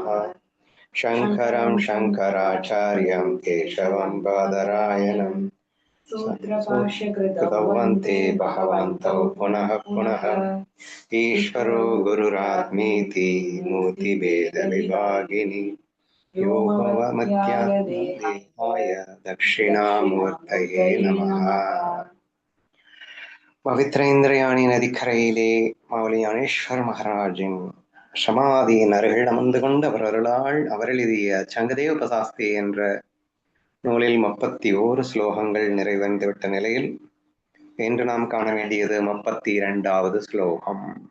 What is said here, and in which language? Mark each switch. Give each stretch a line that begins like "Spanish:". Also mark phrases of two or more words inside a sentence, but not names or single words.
Sanskrit: शङ्करं शङ्कराचार्यं केशवं बादरायणं सूत्रभाष्यकृतौ वन्दे भगवन्तौ पुनः पुनः। ईश्वरो गुरुरात्मेति मूर्तिभेदविभागिनि योगमध्यात्मदेहाय दक्षिणामूर्तये नमः.
Tamil: पवित्र இந்திரயாணி நதிக்கரையிலே மாவலி ஞானேஸ்வர் மகாராஜின் சமாதியின் அருகில் அமர்ந்து கொண்டு அவர் அருளால் அவர் எழுதிய சங்கதேவ பிரசாஸ்தி என்ற நூலில் 31 ஸ்லோகங்கள் நிறைவடைந்துவிட்ட நிலையில் இன்று நாம் காண வேண்டியது 32வது ஸ்லோகம்.